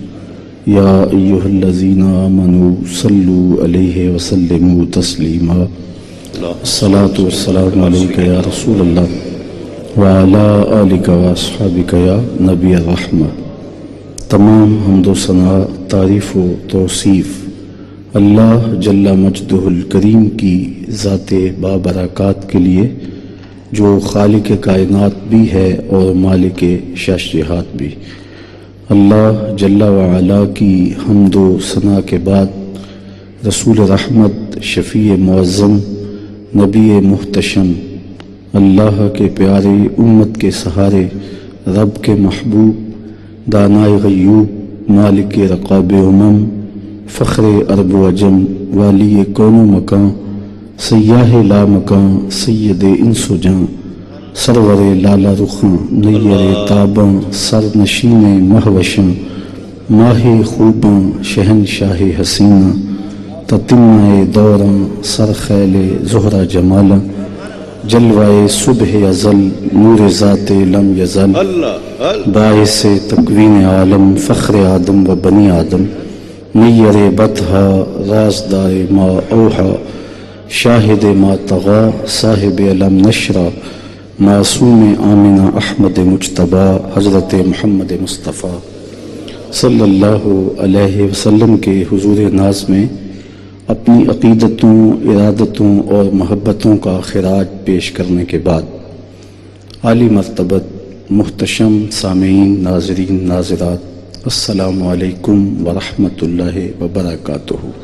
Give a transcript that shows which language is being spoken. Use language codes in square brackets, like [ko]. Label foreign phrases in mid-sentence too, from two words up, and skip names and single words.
[ar] يا أيها الذين آمنوا صلوا عليه وسلموا تسليما الصلاة والسلام عليك يا رسول الله وعلى آلك وأصحابك يا نبي الرحمة [ur] تمام حمد و ثنا تعریف و توصیف اللہ [ar] جل مجدہ الکریم [ur] کی ذات بابرکات کے لیے جو خالق کائنات بھی ہے اور مالک شاشہات بھی۔ اللہ [ar] جل وعلا [ur] کی حمد و ثنا کے بعد رسول رحمت، شفیع معظم، نبی محتشم، اللہ کے پیارے، امت کے سہارے، رب کے محبوب، دانائے غیوب، مالک رقاب امم، فخر عرب و عجم، والی کون و مکان، سیاہ لا مکان، سید انس و جاں، سرور لالا رخاں، نیر تاباں، سر نشین مہوشاں، ماہ خوباں، شہنشاہ حسینہ، تتمہ دوراں، سر خیل زہرہ جمالاں، جلوائے صبح ازل، نور ذات لم یزل، باعث تکوین عالم، فخر آدم و بنی آدم، نیر بطحا، رازدار [ar] ما اوحا، [ur] شاہد [ar] ما طغا، [ur] صاحب علم نشرہ، معصوم آمنہ احمد مجتبی، حضرت محمد مصطفیٰ [ar] صلی اللہ علیہ وسلم [ur] کے حضور ناز میں اپنی عقیدتوں، ارادتوں اور محبتوں کا خراج پیش کرنے کے بعد عالی مرتبت محتشم سامعین، ناظرین، ناظرات، [ar] السلام علیکم ورحمۃ اللہ وبرکاتہ۔